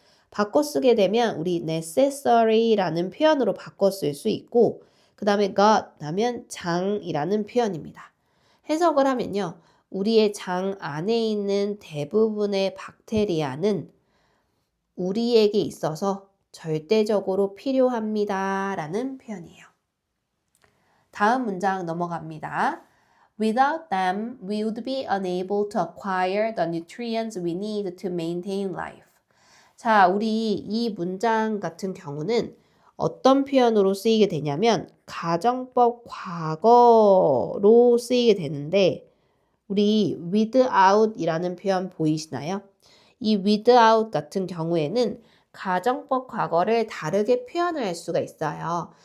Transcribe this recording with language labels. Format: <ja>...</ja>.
<ko>바꿔 쓰게 되면 우리 necessary라는 표현으로 바꿔 쓸 수 있고 그 다음에 gut 하면 장이라는 표현입니다. 해석을 하면요. 우리의 장 안에 있는 대부분의 박테리아는 우리에게 있어서 절대적으로 필요합니다 라는 표현이에요. 다음 문장 넘어갑니다.</ko> <en>Without them, we would be unable to acquire the nutrients we need to maintain life.</en> <ko>자, 우리 이 문장 같은 경우는 어떤 표현으로 쓰이게 되냐면 가정법 과거로 쓰이게 되는데 우리 without 이라는 표현 보이시나요? 이 without 같은 경우에는 가정법 과거를 다르게 표현을 할 수가 있어요.</ko>